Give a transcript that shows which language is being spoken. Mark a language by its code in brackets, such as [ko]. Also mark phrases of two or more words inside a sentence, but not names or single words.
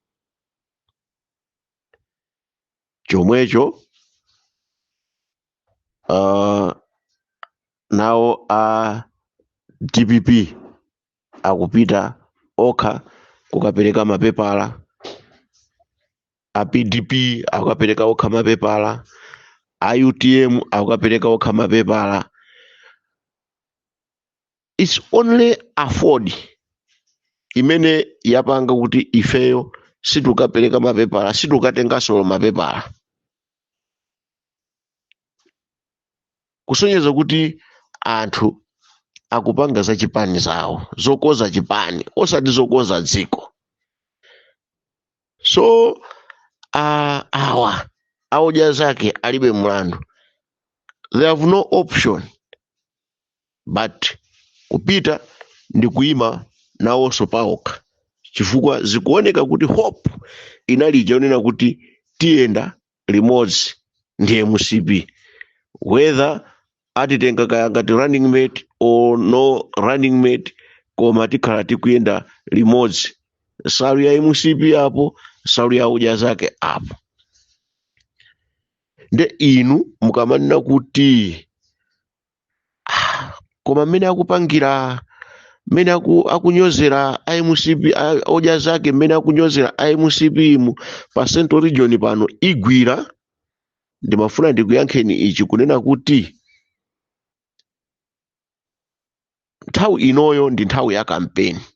[ny] Chomwecho nawo a DPP akupita okha kukapereka mapepala, a PDP akukapereka okha mapepala, a UTM akukapereka okha mapepala. [en] It's only afford [ny] imene yapanga kuti ifeyo situkapereka mapepala, situkatengaso mapepala, kusonyeza kuti anthu akupanga za chipani zawo, zokoza chipani osati zokoza dziko. So awa audya zake alibe mlandu, [en] they have no option but kupita [ny] ndi kuima nawonso paokha, chifukwa zikuoneka kuti hope inali yonena kuti tiyenda limodzi ndi MCP, whether atitenga kaya ngati [en] running mate or no running mate, [ny] koma tikhala tikuyenda limodzi, salu ya MCP apo, salu ya udya zake apo. Nde inu mukamanena kuti koma mmene akupangira, mmene akunyozera MCP udya zake, mmene akunyozera MCP mu pa Central Region pano igwira, ndimafuna ndikuyankheni ichi kunena kuti nthawi inoyo ndi nthawi ya kampeni.